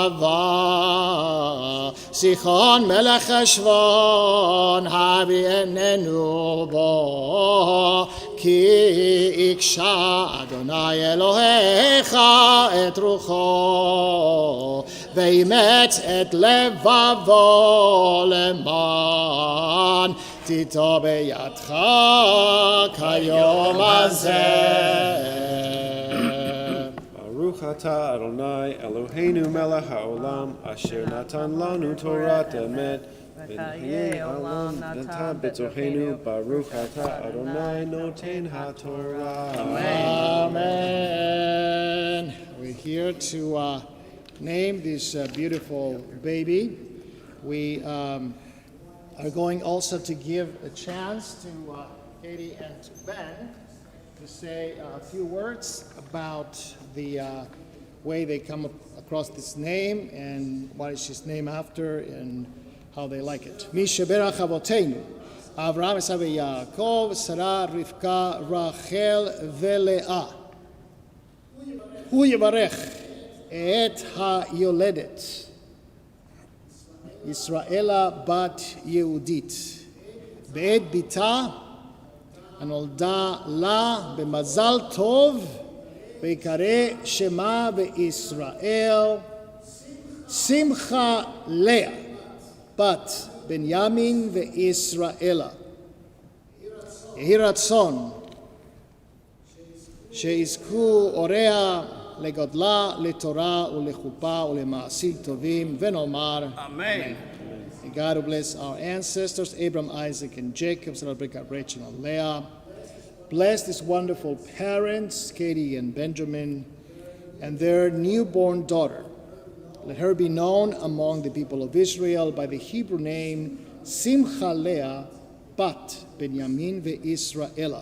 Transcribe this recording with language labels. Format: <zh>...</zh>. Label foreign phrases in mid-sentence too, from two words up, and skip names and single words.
<he>עבר סיחון מלך חשבון הביאננו בו כי הקשה אדוני אלוהיך את רוחו ואימץ את לבבו למען תיטו בידך כיום הזה. ברוך אתה אדוני אלוהינו מלך העולם אשר נתן לנו תורת אמת וחיי עולם נתן בתוכנו. ברוך אתה אדוני נותן התורה. Amen.</he> <en>We're here to name this beautiful baby. We are going also to give a chance to Katie and to Ben to say a few words about the way they come across this name and what is his name after and how they like it.</en> <he>מי שברך אבותינו, אברהם, עשו, יעקב, שרה, רבקה, רחל, לאה. הוא יברך את היולדת, ישראלה בת יהודית, באת בתה, הנולדה לה במזל טוב ויקרא שמה בישראל שמחה לאה, בת בנימין וישראלה. יהי רצון שיזכו הוריה לגדלה, לתורה ולחופה ולמעשים טובים, ונאמר Amen.</he> <en>May God who bless our ancestors, Abraham, Isaac, and Jacob, so that God, Rachel, and Leah. Bless these wonderful parents, Katie and Benjamin, and their newborn daughter. Let her be known among the people of Israel by the Hebrew name Simcha Leah,</en> <he>בת בנימין וישראלה.</he>